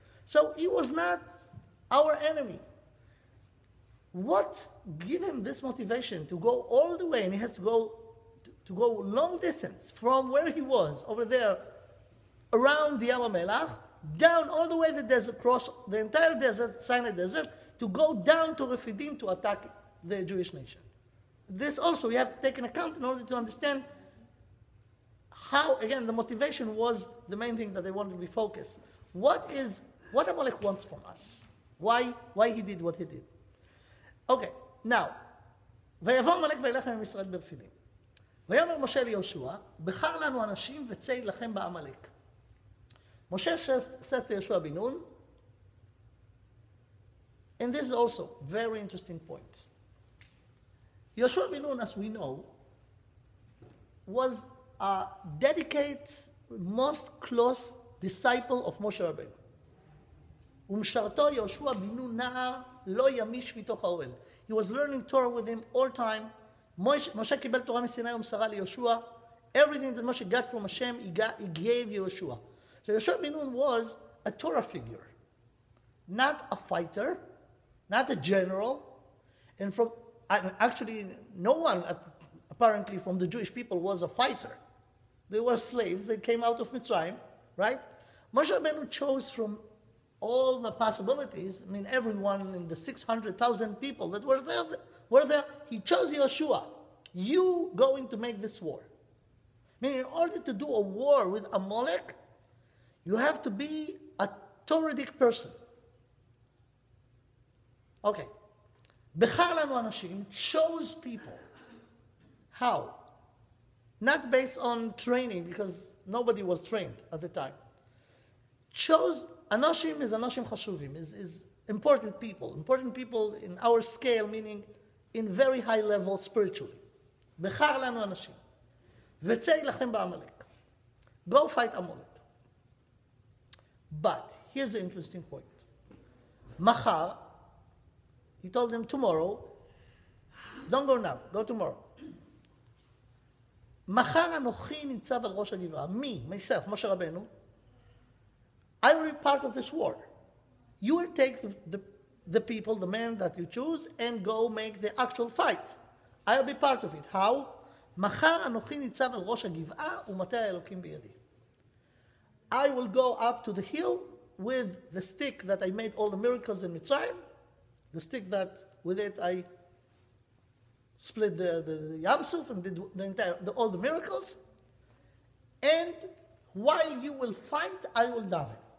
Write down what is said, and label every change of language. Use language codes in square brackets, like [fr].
[en] So he was not our enemy. What gave him this motivation to go all the way, and he has to go long distance from where he was, over there, around the Yam HaMelech, down all the way the desert, across the entire desert, Sinai desert, to go down to Refidim to attack the Jewish nation. This also we have to take into account in order to understand how, again, the motivation was the main thing that they wanted to be focused. What Amalek wants from us? Why he did what he did? [he] Okay, now, ויבוא עמלק וילך עם ישראל ברפידים. ויאמר משה ליהושע, בחר לנו אנשים וצא יילחם בעמלק. [en] Moshe says to Yoshua bin Nun, and this is also a very interesting point. Yoshua bin Nun, as we know, was a dedicated, most close disciple of Moshe Rabbeinu. [he] ומשרתו יהושע בן נון נער לא ימיש מתוך האוהל. [en] He was learning Torah with him all time. [he] Moshe קיבל תורה מסיני ומסרה ליהושע. [en] Everything that Moshe got from Hashem, he gave Yehoshua. So Yoshua bin Nun was a Torah figure, not a fighter, not a general, and actually no one apparently from the Jewish people was a fighter. They were slaves. They came out of Mitzrayim, right? Moshe Rabbeinu chose from all the possibilities. I mean, everyone in the 600,000 people that were there. He chose Yehoshua. You going to make this war. I mean, in order to do a war with Amalek, you have to be a Torahic person. Okay. [he] בחר לנו אנשים, [en] chose people. How? Not based on training, because nobody was trained at the time. Chose, Anashim is Anashim Chashuvim, is important people. Important people in our scale, meaning in very high level spiritually. [he] בחר לנו אנשים. וצא יילחם בעמלק. [en] Go fight Amalek. But here's the interesting point. Machar, he told them tomorrow, don't go now, go tomorrow. [he] מחר אנוכי ניצב על ראש הגבעה. [en] Me, myself, Moshe Rabbeinu, I will be part of this war. You will take the people, the men that you choose, and go make the actual fight. I will be part of it. How? [he] מחר אנוכי ניצב על ראש הגבעה ומטה האלוקים בידי. [en] I will go up to the hill with the stick that I made all the miracles in Mitzrayim, the stick that with it I split the Yam Suf and did all the miracles. And while you will fight, I will daven.